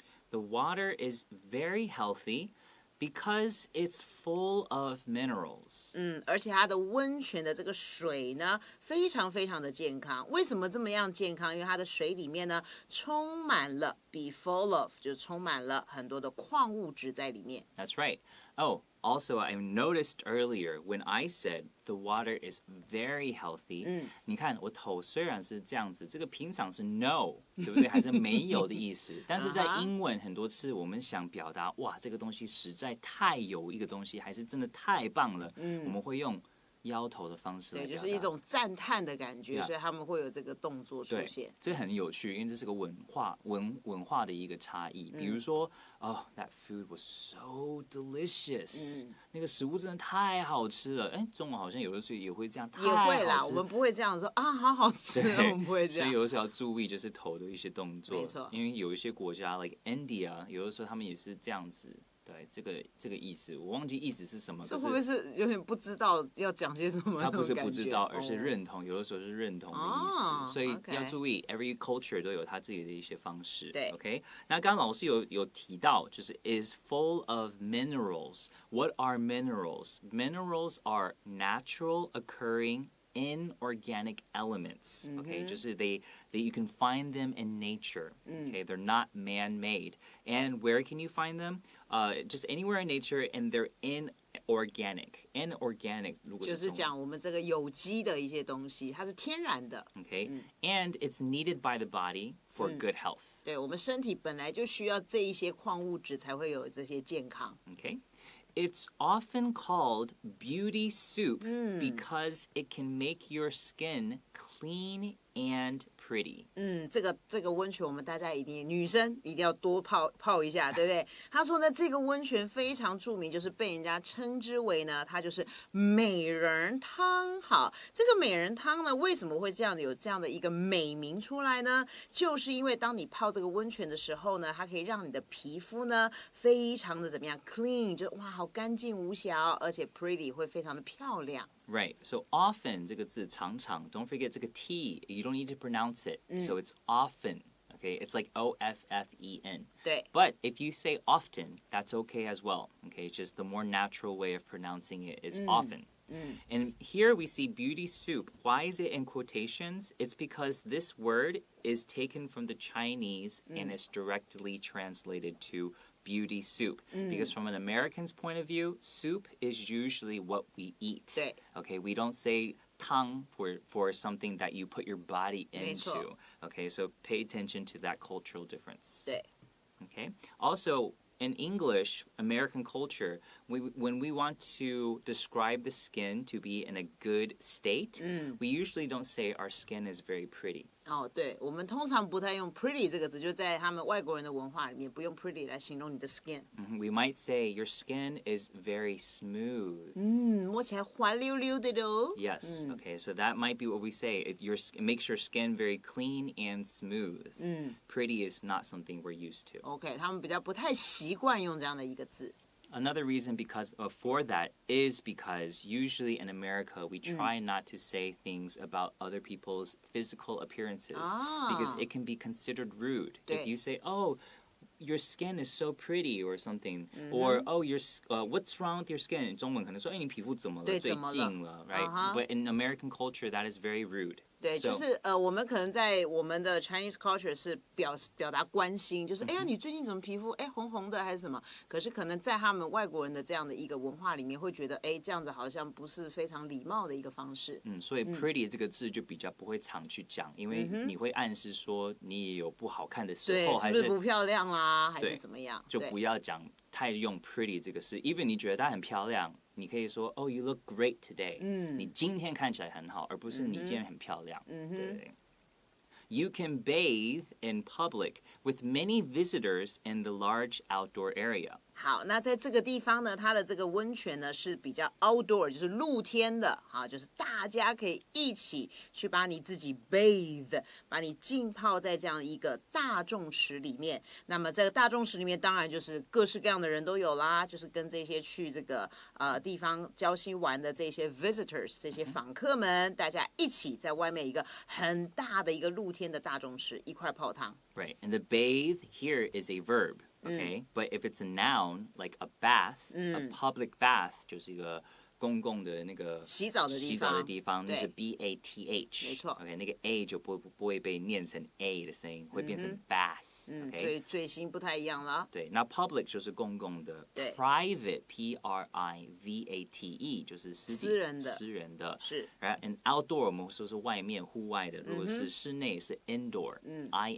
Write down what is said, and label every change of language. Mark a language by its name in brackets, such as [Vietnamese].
[English] The water is very healthy because it's full of minerals. [Chinese] 而且它的温泉的这个水呢，非常非常的健康。为什么这么样健康？因为它的水里面呢，充满了 [English] be full of， [Chinese] 就是充满了很多的矿物质在里面。 [English] That's right. Oh, also, I noticed earlier when I said the water is very healthy. [Chinese] 你看我头虽然是这样子，这个平常是 no， 对不对？还是没有的意思。但是在英文很多次我们想表达，哇，这个东西实在太有一个东西，还是真的太棒了。我们会用摇头的方式来表达，对，就是一种赞叹的感觉，所以他们会有这个动作出现。这很有趣，因为这是个文化的一个差异。比如说 [English] that food was so delicious， [Chinese] 那个食物真的太好吃了。中文好像有的时候也会这样，也会啦，我们不会这样说啊，好好吃，我们不会这样。所以有的时候要注意就是头的一些动作，没错，因为有一些国家 [English] like India， [Chinese] 有的时候他们也是这样子。对，这个意思，我忘记意思是什么。这会不会是有点不知道要讲些什么？他不是不知道，而是认同。有的时候是认同的意思，所以要注意 ， [English] every culture [Chinese] 都有他自己的一些方式。对，OK。那刚刚老师有提到，就是 [English] is full of minerals. What are minerals? Minerals are natural occurring inorganic elements. Okay, 就是 you can find them in nature. Okay, they're not man-made. And where can you find them? Just anywhere in nature, and they're inorganic. Inorganic [Chinese] 就是讲我们这个有机的一些东西，它是天然的。 [English] Okay, and it's needed by the body for good health. [Chinese] 对，我们身体本来就需要这一些矿物质才会有这些健康。 Okay. [English] It's often called beauty soup because it can make your skin clean and pretty. [Chinese] 这个温泉我们大家一定女生一定要多泡一下，对不对？他说呢，这个温泉非常著名，就是被人家称之为呢，它就是美人汤。好，这个美人汤呢，为什么会有这样的一个美名出来呢？就是因为当你泡这个温泉的时候呢，它可以让你的皮肤呢非常的怎么样 clean， 就哇好干净无瑕，而且 pretty 会非常的漂亮。 [English] Right. So often [Chinese] 这个字常常 [English] don't forget 这个 T, you don't need to pronounce it. So it's often. Okay, it's like O-F-F-E-N. [Chinese] 对 [English] But if you say often, that's okay as well. Okay, it's just the more natural way of pronouncing it is often. And here we see beauty soup. Why is it in quotations? It's because this word is taken from the Chinese and it's directly translated to beauty soup. Because from an American's point of view, soup is usually what we eat. [Chinese] 对 [English] Okay, we don't say tang for something that you put your body [Chinese] 没错 [English] into. Okay, so pay attention to that cultural difference. [Chinese] 对 Okay. [English] Also, in English, American culture, when we want to describe the skin to be in a good state, we usually don't say our skin is very pretty. [Chinese] 哦，对，我们通常不太用 pretty 这个字，就在他们外国人的文化里面，不用 pretty 来形容你的 skin。 [English] We might say your skin is very smooth. [Chinese] 摸起来滑溜溜的喽。 [English] Yes. Okay. So that might be what we say. It makes your skin very clean and smooth. Pretty is not something we're used to. [Chinese] OK， 他们比较不太习惯用这样的一个字。 [English] Another reason for that is because usually in America we try not to say things about other people's physical appearances because it can be considered rude. If you say, "Oh, your skin is so pretty" or something, or "Oh, what's wrong with your skin?" [Chinese] 中文可能说，你皮肤怎么了？最近了 right? [English] But in American culture, that is very rude. [Chinese] 对，就是我们可能在我们的 [English] Chinese culture [Chinese] 是表达关心，就是哎呀，你最近怎么皮肤红红的还是什么？可是可能在他们外国人的这样的一个文化里面，会觉得这样子好像不是非常礼貌的一个方式。所以 pretty 这个字就比较不会常去讲，因为你会暗示说你也有不好看的时候，对，是不是不漂亮啦，还是怎么样？就不要讲太用 pretty 这个字 ，even 你觉得它很漂亮。 [English] 你可以说 "Oh, you look great today." [Chinese] 你今天看起来很好，而不是你今天很漂亮。对。 [English] You can bathe in public with many visitors in the large outdoor area. [Chinese] 好，那在这个地方呢，它的这个温泉呢是比较 outdoor， 就是露天的，好，就是大家可以一起去把你自己 bathe， 把你浸泡在这样一个大众池里面。那么这个大众池里面，当然就是各式各样的人都有啦，就是跟这些去这个地方礁溪玩的这些 visitors， 这些访客们，大家一起在外面一个很大的一个露天的大众池一块泡汤。 [English] Right, and the bathe here is a verb. Okay, but if it's a noun like a bath, a public bath [Chinese] 就是一个公共的那个洗澡的地方，那是 bath，没错。 OK， 那个 a 就不会被念成 a 的声音，会变成 bath。所以嘴型不太一样了。对，那 public 就是公共的 ，private P-R-I-V-A-T-E 就是私人的，是。然后 and outdoor 我们说是外面户外的，如果是室内是 indoor，I-N-D-O-O-R。